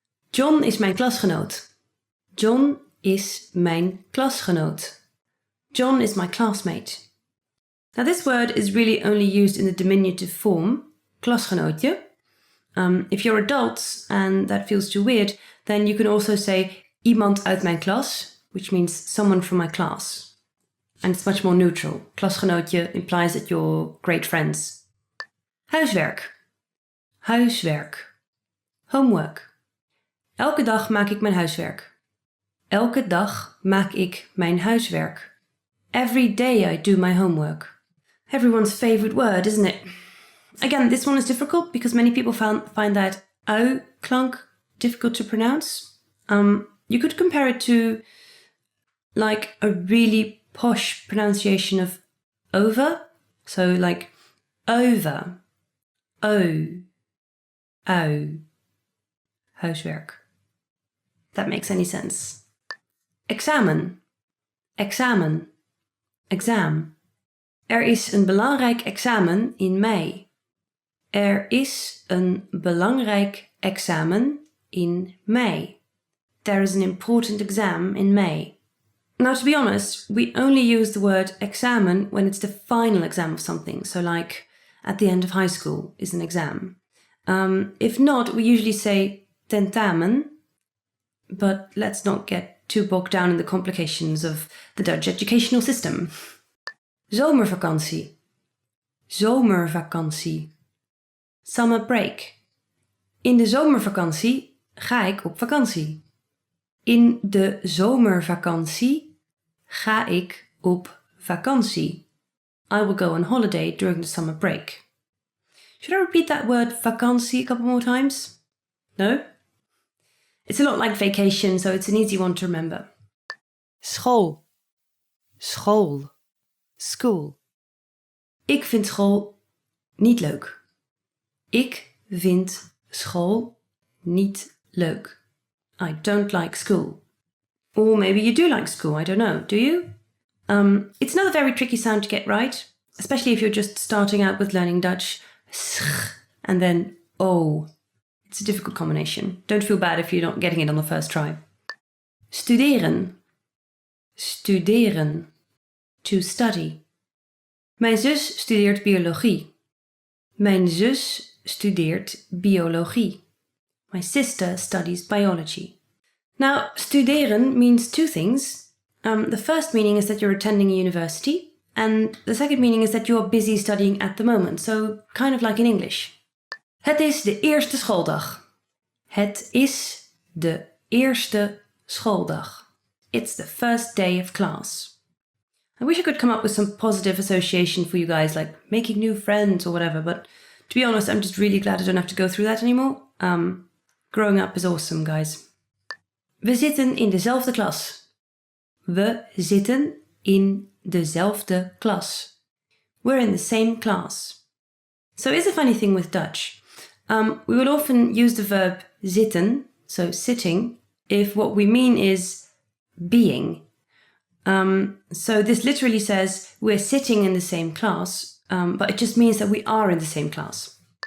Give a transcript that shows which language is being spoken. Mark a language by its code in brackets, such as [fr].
[nl] John is mijn klasgenoot. John is mijn klasgenoot. [en] John is my classmate. Now this word is really only used in the diminutive form, klasgenootje. If you're adults and that feels too weird, then you can also say iemand uit mijn klas, which means someone from my class. And it's much more neutral. Klasgenootje implies that you're great friends. [nl] Huiswerk. Huiswerk. Homework. Elke dag maak ik mijn huiswerk. Elke dag maak ik mijn huiswerk. [en] Every day I do my homework. Everyone's favorite word, isn't it? Again, this one is difficult because many people find that au klank difficult to pronounce. You could compare it to like a really posh pronunciation of over. So like over, o, au, huiswerk. That makes any sense. Examen, examen, exam. [nl] Er is een belangrijk examen in mei. Er is een belangrijk examen in mei. [en] There is an important exam in May. Now, to be honest, we only use the word examen when it's the final exam of something. So like at the end of high school is an exam. If not, we usually say tentamen. But let's not get too bogged down in the complications of the Dutch educational system. [nl] Zomervakantie. Zomervakantie. Summer break. In de zomervakantie ga ik op vakantie. In de zomervakantie ga ik op vakantie. [en] I will go on holiday during the summer break. Should I repeat that word vakantie a couple more times? No? It's a lot like vacation, so it's an easy one to remember. School. School. School. [nl] Ik vind school niet leuk. Ik vind school niet leuk. [en] I don't like school. Or maybe you do like school, I don't know. Do you? It's another very tricky sound to get right, especially if you're just starting out with learning Dutch. And then O. It's a difficult combination. Don't feel bad if you're not getting it on the first try. [nl] Studeren. Studeren. To study. Mijn zus studeert biologie. Mijn zus studeert biologie. [en] My sister studies biology. Now, studeren means two things. The first meaning is that you're attending a university, and the second meaning is that you're busy studying at the moment, so kind of like in English. [nl] Het is de eerste schooldag. Het is de eerste schooldag. [en] It's the first day of class. I wish I could come up with some positive association for you guys, like making new friends or whatever, but to be honest, I'm just really glad I don't have to go through that anymore. Growing up is awesome, guys. [nl] We zitten in dezelfde klas. We zitten in dezelfde klas. [en] We're in the same class. So it's a funny thing with Dutch. We will often use the verb zitten, so sitting, if what we mean is being. So this literally says we're sitting in the same class, but it just means that we are in the same class.